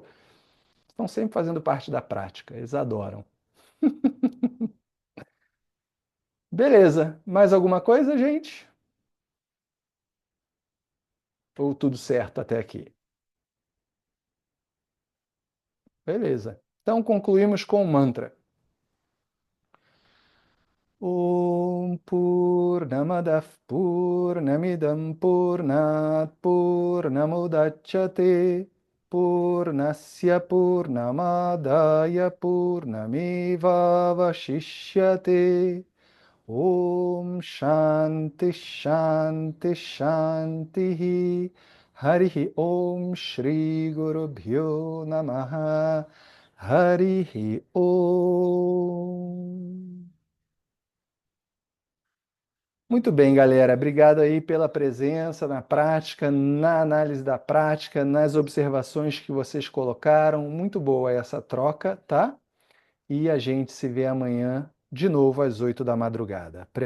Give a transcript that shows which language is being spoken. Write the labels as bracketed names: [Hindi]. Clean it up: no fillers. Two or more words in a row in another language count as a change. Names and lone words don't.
[Portuguese] Estão sempre fazendo parte da prática, eles adoram. Beleza. Mais alguma coisa, gente? Ou tudo certo até aqui? Beleza. Então concluímos com o mantra. [Sanskrit] ॐ पूर्णमदः पूर्णमिदं पूर्णात् पूर्णमुदच्यते पूर्णस्य पूर्णमादाय पूर्णमेव वशिष्यते ॐ शान्तिः शान्तिः शान्तिः हरिः ॐ श्री गुरु भ्यो नमः हरिः ॐ. [Portuguese] Muito bem, galera. Obrigado aí pela presença na prática, na análise da prática, nas observações que vocês colocaram. Muito boa essa troca, tá? E a gente se vê amanhã de novo às 8 da madrugada.